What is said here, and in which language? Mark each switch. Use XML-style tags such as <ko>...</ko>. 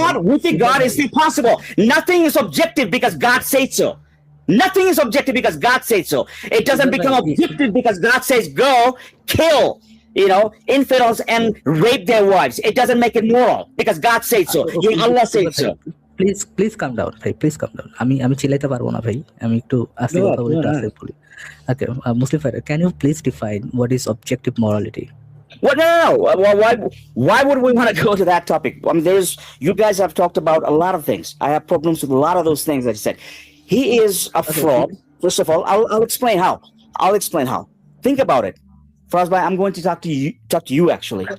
<en>With God is impossible. Nothing is objective because God said so. Nothing is objective because God said so. It doesn't become objective because God says go kill, infidels and rape their wives. It doesn't make it moral because God said so. Allah said so. Please come down ভাই, please come down.</en> <bn>আমি চিল্লাইতে পারবো না ভাই, আমি একটু আস্তে কথা বলি, আস্তে বলি। ওকে, মুসলিম fighter, can you please define what is objective morality?</bn> <en>What? No. Why would we want to go to that topic? I mean, you guys have talked about a lot of things. I have problems with a lot of those things that you said. He is a fraud. First of all, I'll explain how. Think about it. First, I'm going to talk to you actually.</en>